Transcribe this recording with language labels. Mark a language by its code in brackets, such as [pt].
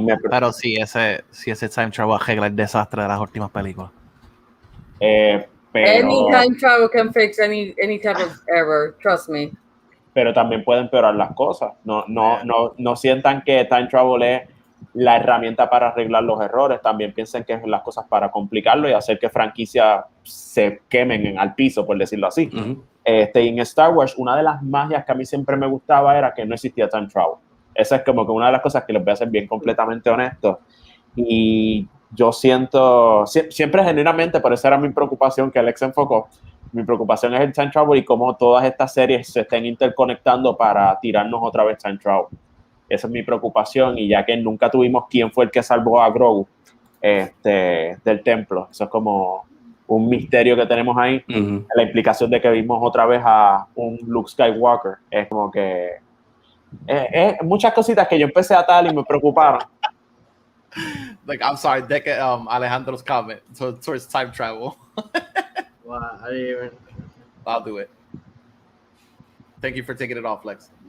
[es] Pero sí, ese time travel arregla el desastre de las últimas películas. [en] Any time travel can fix any type of error, trust me. [es] Pero también puede empeorar las cosas. No sientan que time travel es la herramienta para arreglar los errores. También piensen que es las cosas para complicarlo y hacer que franquicias se quemen al piso, por decirlo así. En Star Wars, una de las magias que a mí siempre me gustaba era que no existía time travel. Esa es como que una de las cosas que les voy a ser bien completamente honesto. Y yo siento, siempre genuinamente, por eso era mi preocupación que Alex enfocó, mi preocupación es el time travel y cómo todas estas series se estén interconectando para tirarnos otra vez time travel. Esa es mi preocupación, y ya que nunca tuvimos quién fue el que salvó a Grogu del templo, eso es como un misterio que tenemos ahí. La implicación de que vimos otra vez a un Luke Skywalker es como que muchas cositas que yo empecé a atar y me preocuparon. [en] Like, I'm sorry, Alejandro's comment towards time travel. Wow, I'll do it. Thank you for taking it off, Lex.